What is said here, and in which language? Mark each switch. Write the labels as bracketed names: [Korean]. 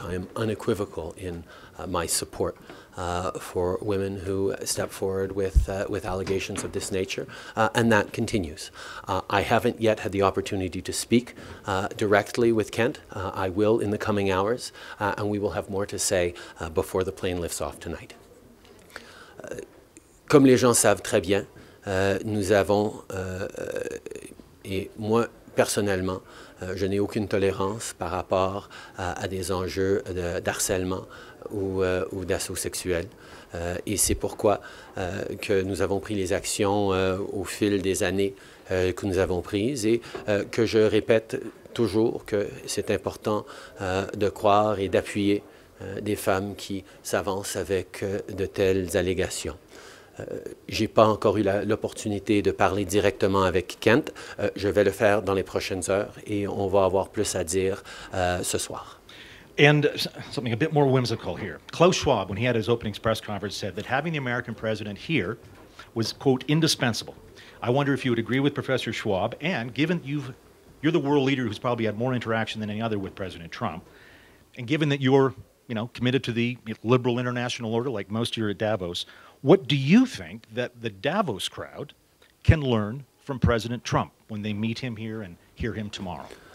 [English] I am unequivocal in my support for women who step forward with allegations of this nature, and that continues. I haven't yet had the opportunity to speak directly with Kent. I will in the coming hours, and we will have more to say before the plane lifts off tonight. [French] Comme les gens savent très bien, nous avons, et moi personnellement, je n'ai aucune tolérance par rapport à des enjeux d'harcèlement ou d'assaut sexuel. Et c'est pourquoi que nous avons pris les actions au fil des années que nous avons prises et que je répète toujours que c'est important de croire et d'appuyer des femmes qui s'avancent avec de telles allégations. Je n'ai pas encore eu l'opportunité de parler directement avec Kent. Je vais le faire dans les prochaines heures et on va avoir plus à dire ce soir. [English] And something a bit more whimsical here. Klaus Schwab, when he had his opening press conference, said that having the American president here was, quote, indispensable. I wonder if you would agree with Professor Schwab, and given you're the world leader who's probably had more interaction than any other with President Trump, and given that you're committed to the liberal international order like most here at Davos, what do you think that the Davos crowd can learn from President Trump when they meet him here and hear him tomorrow?